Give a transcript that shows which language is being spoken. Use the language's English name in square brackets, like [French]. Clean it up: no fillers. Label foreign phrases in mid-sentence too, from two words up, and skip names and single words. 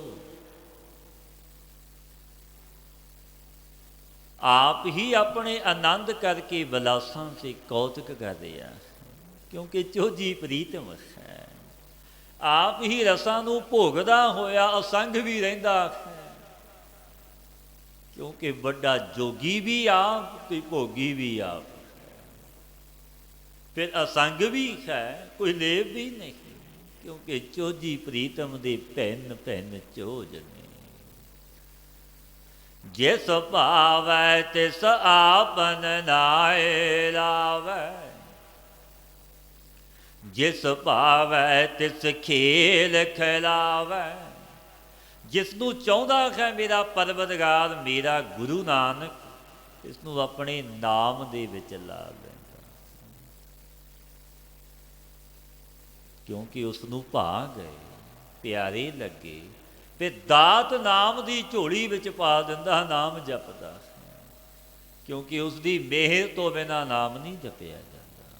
[Punjabi] ਆਪ ਹੀ ਆਪਣੇ ਆਨੰਦ ਕਰਕੇ ਵਿਲਾਸਾਂ ਸੇ ਕੌਤਕ ਕਰ ਰਿਹਾ, ਕਿਉਂਕਿ ਚੋਜੀ ਪ੍ਰੀਤਮ ਹੈ। ਆਪ ਹੀ ਰਸਾਂ ਨੂੰ ਭੋਗਦਾ ਹੋਇਆ ਅਸੰਗ ਵੀ ਰਹਿੰਦਾ ਹੈ। ਕਿਉਂਕਿ ਬੜਾ ਜੋਗੀ ਭੀ ਆਪ ਕੋਈ ਭੋਗੀ ਭੀ ਆਪ, ਫਿਰ ਅਸੰਗ ਭੀ ਹੈ ਕੋਈ ਲੇਵ ਭੀ ਨਹੀਂ, ਕਿਉਂਕਿ ਚੋਜੀ ਪ੍ਰੀਤਮ ਦੇ ਭੈਣ ਭੈਣ ਚੋਜ ਨੇ। ਜਿਸ ਭਾਵੈ ਤਿਸ ਆਪਨ ਨਾਇ ਲਾਵੈ, ਜਿਸ ਭਾਵੈ ਤਿਸ ਖੇਲ ਖਿਲਾਵੈ। ਜਿਸਨੋਂ ਚਾਹੁੰਦਾ ਹੈ ਮੇਰਾ ਪਰਵਰਦਿਗਾਰ ਮੇਰਾ ਗੁਰੂ ਨਾਨਕ ਇਸਨੋਂ ਅਪਨੇ ਨਾਮ ਦੇ ਵਿਚ ਲਾ ਲੈਂਦਾ, ਕਿਉਂਕਿ ਉਸਨੋਂ ਭਾ ਗਏ ਪਿਆਰੇ ਲੱਗੇ, ਫਿਰ ਦਾਤ ਨਾਮ ਦੀ ਝੋਲੀ ਵਿਚ ਪਾ ਦਿੰਦਾ ਨਾਮ ਜਪਦਾ, ਕਿਉਂਕਿ ਉਸਕੀ ਮੇਹਰ ਤੋ ਬਿਨਾ ਨਾਮ ਨਹੀਂ ਜਪਿਆ ਜਾਤਾ।